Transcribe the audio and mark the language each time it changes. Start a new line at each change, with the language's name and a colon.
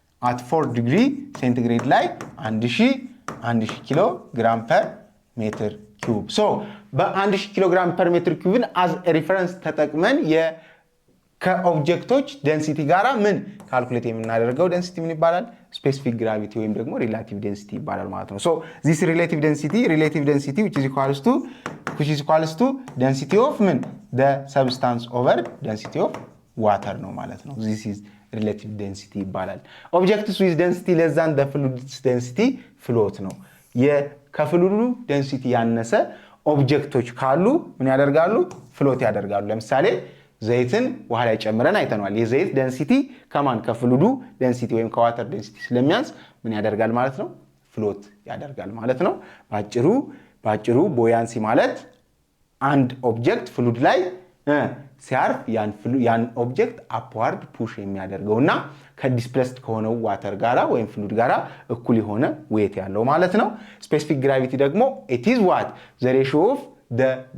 Amharic: at 4 ዲግሪ ሴንቲግሬድ ላይ 1000 ኪሎ ግራም ፐር ሜትር ኪዩብ ሶ በ1000 ኪሎ ግራም ፐር ሜትር ኪዩብን
English: as a reference
Amharic: ተጠቅመን ከኦብጀክቶች ዴንሲቲ ጋራ ምን ካልኩሌት የምናደርገው ዴንሲቲ ምን ይባላል? ስፔሲፊክ ግራቪቲ ወይም ደግሞ ሪላቲቭ ዴንሲቲ ይባላል ማለት ነው።
English: ሶ this relative density which is equals to density of ምን the substance over density of water
Amharic: ነው ማለት ነው።
English: this is relative density ይባላል። objects with density less than the fluid's density float ነው።
Amharic: ከፍሉዱ ዴንሲቲ ያነሰ ኦብጀክቶች ካሉ ምን ያደርጋሉ? ፍሎት ያደርጋሉ። ለምሳሌ ዘይትን ውሃ ላይ ጨምረን አይተናል። የዘይት ዴንሲቲ ከማን ከፍሉዱ ዴንሲቲ ወይም ከዋተር ዴንሲቲ ስለሚያንስ ምን ያደርጋል ማለት ነው? ፍሎት ያደርጋል ማለት ነው። ባጭሩ ቦያንሲ ማለት አንድ ኦብጀክት ፍሉድ ላይ ሲያርፍ ያን ኦብጀክት አፕዋርድ ፑሽ የሚያደርገውና ከዲስፕሌስድ ከሆነው ዋተር ጋራ ወይም ፍሉድ ጋራ እኩል የሆነ ዌት ያለው ማለት ነው። ስፔሲፊክ ግራቪቲ ደግሞ
English: it is what the ratio of the